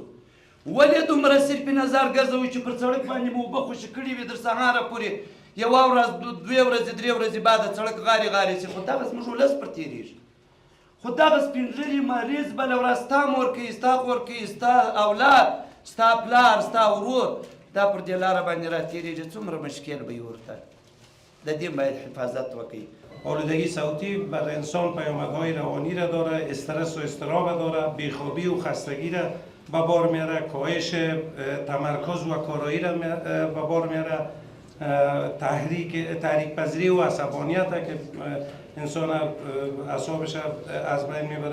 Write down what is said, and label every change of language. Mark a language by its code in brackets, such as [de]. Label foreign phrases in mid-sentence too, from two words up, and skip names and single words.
[ps] ولې دومره صرف نظر ګرځوي چې پر سړک باندې مو اوبه خوشې کړي وي تر سهاره پورې، یوه ورځ 2 ورځې 3 ورځې بعد سړک غارې غارې شي، خو دغه زموږ ولس پر تېرېږي. خو دغه سپینږیري مریض بله ورځ ستا مور کوي، ستا خور کوي، ستا اولاد، ستا پلار، ستا ورور، دا پر دې لاره باندې راتېرېږي. څومره مشکل به وي ورته. د دې باید حفاظت وکړي. [fa] آلودگی صوتی بر انسان پیامدهای روانی را داره، استرس و اضطراب داره، بیخوابی و خستگی را به بار میاره، کاهش تمرکز و کارایی را به بار میاره، تحریک پذیری و عصبانیت که انسان اعصابش از بین میبره.